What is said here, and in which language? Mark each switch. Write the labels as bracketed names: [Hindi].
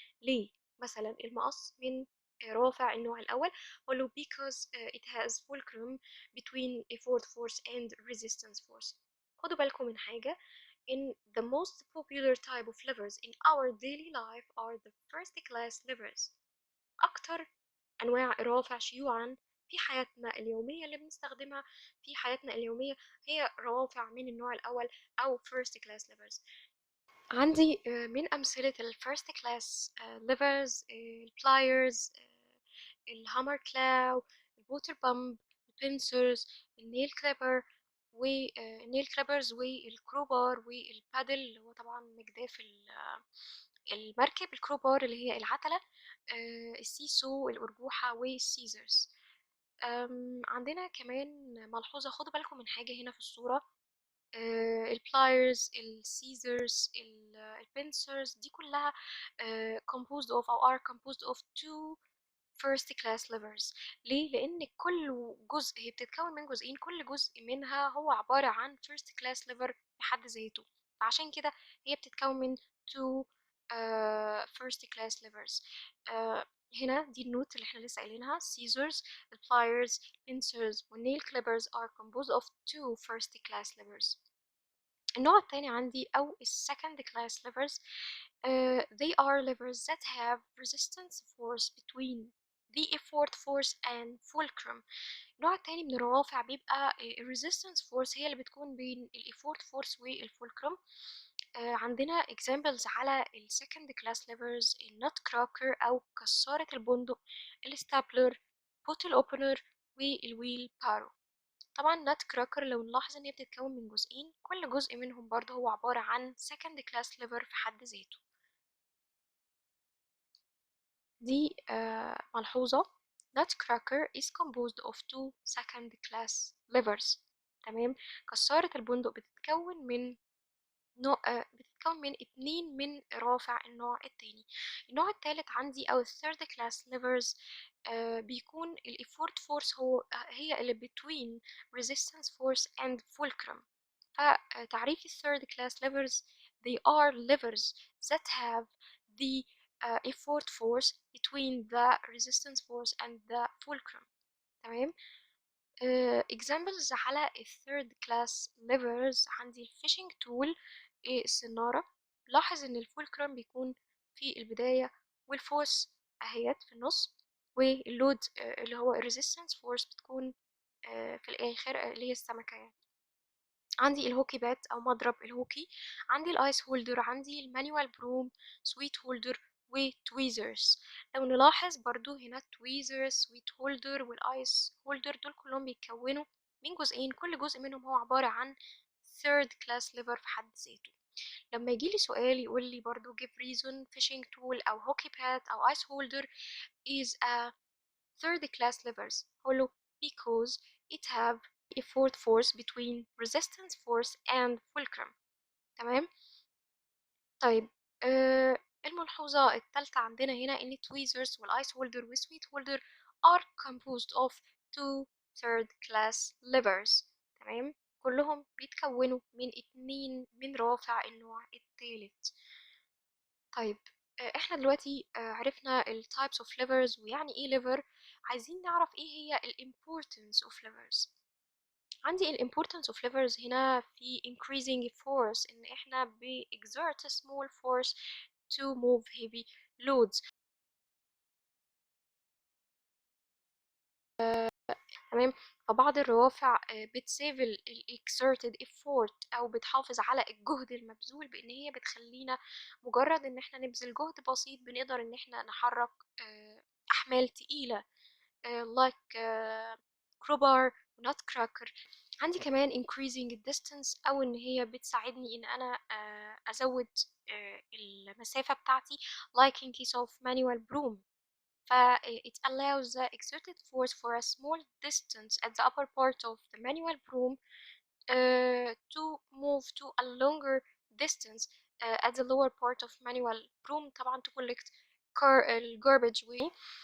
[Arabic] ليه؟ مثلا المقص من رافع النوع الأول ولو [English] because it has fulcrum between effort force and resistance force. [Arabic] خدوا بالكم من حاجة [English] in the most popular type of levers in our daily life are the first class levers. [Arabic] أكتر أنواع الروافع شيوعا في حياتنا اليومية اللي بنستخدمها في حياتنا اليومية هي روافع من النوع الأول أو first class levers. عندي من أمثلة ال first class levers البلايرز الهامر كلاو الووتر بامب البنسرز النيل كليبر والنيل كليبرز والكروبار والبادل اللي هو طبعا مجداف المركب الكروبار اللي هي العتلة السيسو الأرجوحة والسيزرز. عندنا كمان ملحوظة خدوا بالكم من حاجة هنا في الصورة البلايرز السيزرز البنسرز دي كلها composed of أو [English] are composed of two first class levers. [Arabic] ليه؟ لأن كل جزء هي بتتكون من جزئين كل جزء منها هو عبارة عن first class lever بحد ذاته فعشان كده هي بتتكون من [English] two first class levers. [Arabic] هنا دي النوت اللي احنا لسه قايلينها [English] scissors, pliers, pincers والnail clippers are composed of two first class levers. [Arabic] النوع الثاني عندي أو [English] second class levers they are levers that have resistance force between the effort force and fulcrum. [Arabic] النوع التاني من الروافع بيبقى resistance force هي اللي بتكون بين effort force والفولكرم. عندنا examples على ال second class levers النوت كراكر أو كسارة البندق الستابلر بوتل اوبنر والويل بارو. طبعا نات كراكر لو نلاحظ ان هي بتتكون من جزئين كل جزء منهم برضه هو عبارة عن second class lever في حد ذاته. دي ملحوظة [English] nutcracker is composed of two second class levers. [Arabic] تمام كسارة البندق بتتكون من بتتكون من اتنين من رافع النوع التاني. النوع التالت عندي أو [English] third class levers بيكون ال effort force هي اللي between resistance force and fulcrum. [Arabic] فتعريف ال [English] third class levers they are levers that have the effort force between the resistance force and the fulcrum. [Arabic] تمام examples على ال third class levers عندي ال fishing tool السنارة. لاحظ ان الفولكرم بيكون في البداية والفورس اهيت في النص واللود اللي هو الريزيستنس فورس بتكون في الاخر اللي هي السمكة يعني. عندي الهوكي بات او مضرب الهوكي عندي الايس هولدر عندي المانيوال بروم سويت هولدر وتويزرز. لو نلاحظ برضو هنا تويزرز سويت هولدر والايس هولدر دول كلهم بيتكونوا من جزئين كل جزء منهم هو عبارة عن third class lever في حد ذاته. لما يجيلي سؤال يقول لي برضو [English] give reason fishing tool أو hockey pad أو ice holder is a third class levers [Arabic] هقوله [English] because it have effort force between resistance force and fulcrum. [Arabic] تمام طيب الملحوظة الثالثة عندنا هنا إن [English] tweezers والice holder والsweet holder are composed of two third class levers. [Arabic] تمام كلهم بيتكونوا من اتنين من رافع النوع الثالث. طيب احنا دلوقتي عرفنا ال types of levers ويعني ايه lever. عايزين نعرف ايه هي ال importance of levers. عندي ال importance of levers هنا في [English] increasing force ان احنا exert small force to move heavy loads. [Arabic] تمام فبعض الروافع بتسيف ال exerted effort او بتحافظ على الجهد المبذول بان هي بتخلينا مجرد ان احنا نبذل جهد بسيط بنقدر ان احنا نحرك احمال تقيلة [English] like crowbar [Arabic] ونوت كراكر. عندي كمان [English] increasing distance [Arabic] او ان هي بتساعدني ان انا ازود المسافة بتاعتي [English] like in case of manual broom. it allows the exerted force for a small distance at the upper part of the manual broom to move to a longer distance at the lower part of manual broom [Arabic] طبعا [English] to collect garbage waste.